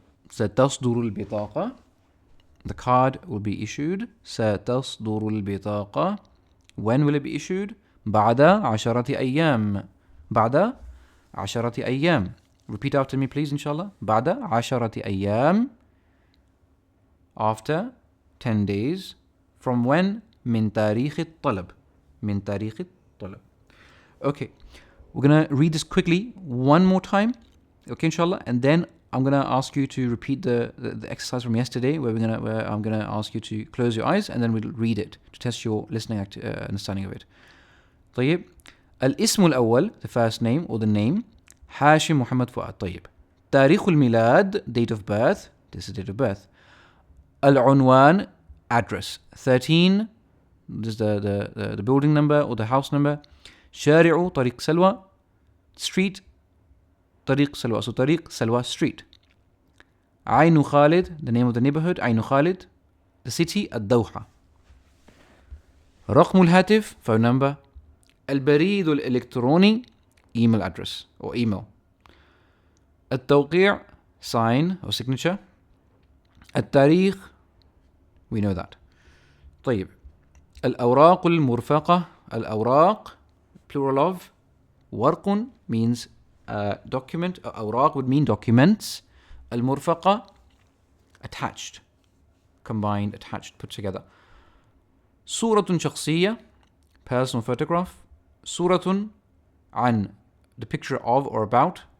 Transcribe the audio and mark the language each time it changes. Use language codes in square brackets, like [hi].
[ar] ستصدر البطاقة. [en] The card will be issued. [ar] ستصدر البطاقة. [en] When will it be issued? [ar] بعد 10 أيام. بعد 10 أيام. [en] Repeat after me please, inshallah. [ar] بعد 10 أيام. [en] After 10 days. From when? [ar] من تاريخ الطلب. من تاريخ الطلب. [en] Okay, we're gonna read this quickly one more time, okay, inshallah, and then I'm gonna ask you to repeat the exercise from yesterday, where I'm gonna ask you to close your eyes, and then we'll read it to test your listening understanding of it. طيب. [ar] الاسم الأول, [en] the first name or the name, هاشم محمد فؤاد. [ar] طيب. تاريخ الميلاد, [en] date of birth, this is date of birth. العنوان, address, 13, this is the building number or the house number. [ar] شارع طريق سلوى, street طريق سلوى, so طريق سلوى street. [en] عين خالد, the name of the neighborhood, عين خالد. The city, الدوحة. [ar] رقم الهاتف, [en] phone number. [ar] البريد الإلكتروني, [en] email address or email. التوقيع, sign or signature. التاريخ, we know that. [ar] طيب. الأوراق المرفقة, الأوراق, [en] plural of. ورق means document. أوراق would mean documents. المرفقة, attached, combined, attached, put together. [ar] صورة شخصية, [en] personal photograph. [ar] صورة عن, [en] the picture of or about.